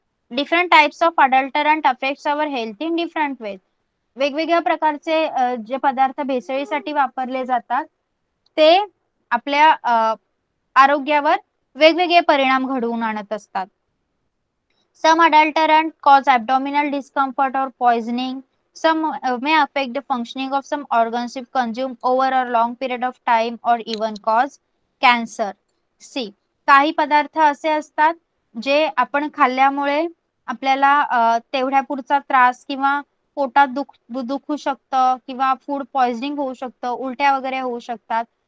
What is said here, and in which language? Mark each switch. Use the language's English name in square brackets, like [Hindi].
[English] Different types of adulterant affects our health in different ways. [Marathi] वेगवेगळ्या प्रकारचे जे पदार्थ भेसळीसाठी वापरले जातात ते आपल्या आरोग्यावर वेगवेगळे परिणाम घडवून आणत असतात. [English] Some adulterant cause abdominal discomfort or poisoning. Some may affect the functioning of some organs if consumed over a long period of time or even cause cancer. C. [Marathi] काही पदार्थ असे असतात जे आपण खाल्ल्यामुळे आपल्याला तेवढ्यापुरता त्रास किंवा पोटात दुखू शकतं किंवा फूड पॉइझनिंग होऊ शकतं, उलट्या वगैरे होऊ शकतात.